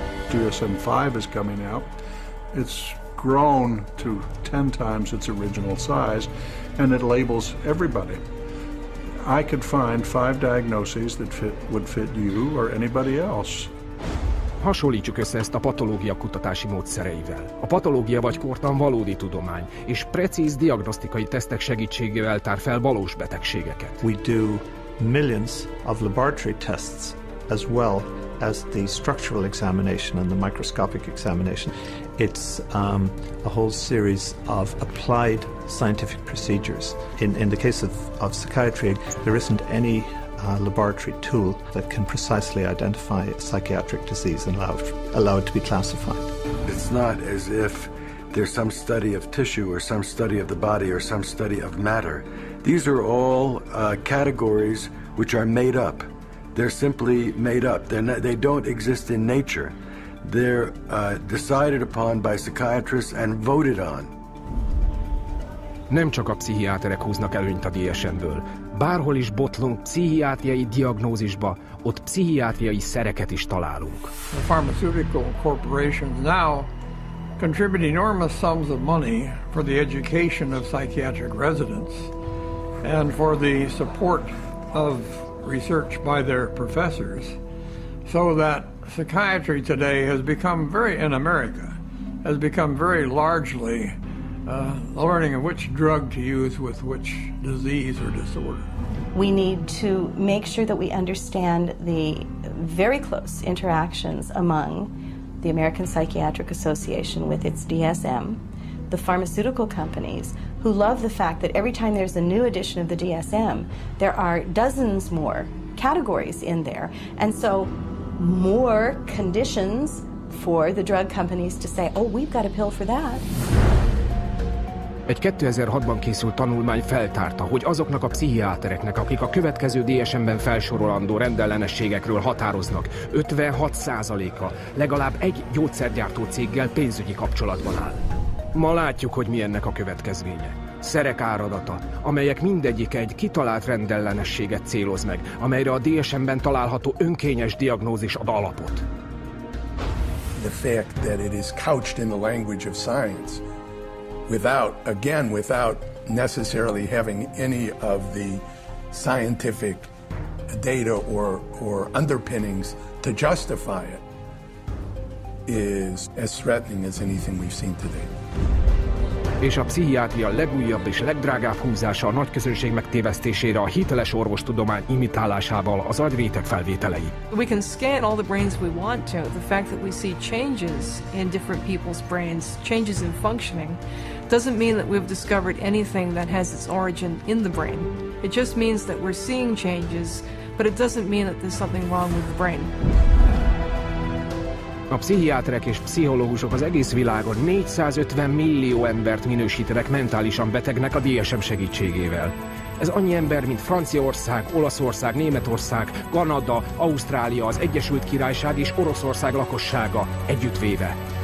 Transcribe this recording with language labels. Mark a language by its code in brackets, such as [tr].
[en] DSM-5 is coming out. It's grown to 10 times its original size, and it labels everybody. I could find 5 diagnoses that would fit you or anybody else. [hu] Hasonlítsuk össze ezt a patológia kutatási módszereivel. A patológia vagy kórtan valódi tudomány, és precíz diagnosztikai tesztek segítségével tár fel valós betegségeket. [en] We do millions of laboratory tests as well as the structural examination and the microscopic examination. It's a whole series of applied scientific procedures. In the case of psychiatry, there isn't any laboratory tool that can precisely identify a psychiatric disease and allow it to be classified. It's not as if there's some study of tissue or some study of the body or some study of matter. These are all categories which are made up. They're simply made up. They don't exist in nature. They're decided upon by psychiatrists and voted on. [hu] Nem csak a pszichiáterek húznak előnyt a DSM-ből. Bárhol is botlunk pszichiátriai diagnózisba, ott pszichiátriai szereket is találunk. [en] The pharmaceutical corporations now contribute enormous sums of money for the education of psychiatric residents and for the support of research by their professors. So that psychiatry today has become in America, has become very largely learning which drug to use with which disease or disorder. We need to make sure that we understand the very close interactions among the American Psychiatric Association with its DSM, the pharmaceutical companies, who love the fact that every time there's a new edition of the DSM, there are dozens more categories in there, and so more conditions for the drug companies to say, oh, we've got a pill for that. [hu] Egy 2006-ban készült tanulmány feltárta, hogy azoknak a pszichiátereknek, akik a következő DSM-ben felsorolandó rendellenességekről határoznak, 56%-a legalább egy gyógyszergyártó céggel pénzügyi kapcsolatban áll. Ma látjuk, hogy mi ennek a következménye. Szerek áradata, amelyek mindegyik egy kitalált rendellenességet céloz meg, amelyre a DSM-ben található önkényes diagnózis ad alapot. [en] The fact that it is couched in the language of science, without necessarily having any of the scientific data or underpinnings to justify it, is as threatening as anything we've seen today. [hu] És a pszichiátria legújabb és legdrágább húzása a nagyközönség megtévesztésére a hiteles orvostudomány imitálásával az agyréteg felvételei. [en] We can scan all the brains we want to. The fact that we see changes in different people's brains, changes in functioning, doesn't mean that we've discovered anything that has its origin in the brain. It just means that we're seeing changes, but it doesn't mean that there's something wrong with the brain. [hu] A pszichiáterek és pszichológusok az egész világon 450 millió embert minősítenek mentálisan betegnek a DSM segítségével. Ez annyi ember, mint Franciaország, Olaszország, Németország, Kanada, Ausztrália, az Egyesült Királyság és Oroszország lakossága együttvéve.